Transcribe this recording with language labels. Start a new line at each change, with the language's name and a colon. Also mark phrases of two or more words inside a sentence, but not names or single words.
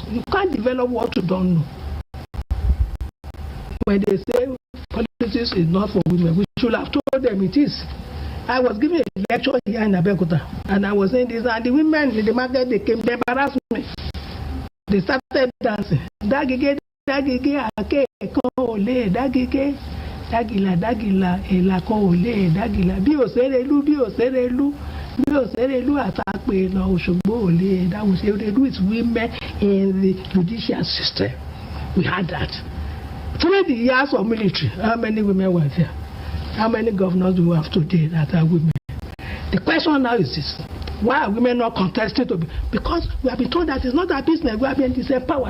English: You can't develop what you don't know. When they say politics is not for women, we should have told them it is. I was giving a lecture here in Abeokuta, and I was saying this, and the women in the market, they came, they embarrassed me. They started dancing.
Yoruba: Dagige, dagige, ake, kole, dagige. Dagila, dagila, elako ole, dagila. Bí òṣèrèlú, bí òṣèrèlú, bí òṣèrèlú àtàpè lọ Òṣogbo ole.
English: That was òṣèrèlú is women in the judicial system. We had that. Through the years of military, how many women were there? How many governors do we have today that are women? The question now is this: why are women not contesting to be? Because we have been told that it's not our business. We have been disempowered.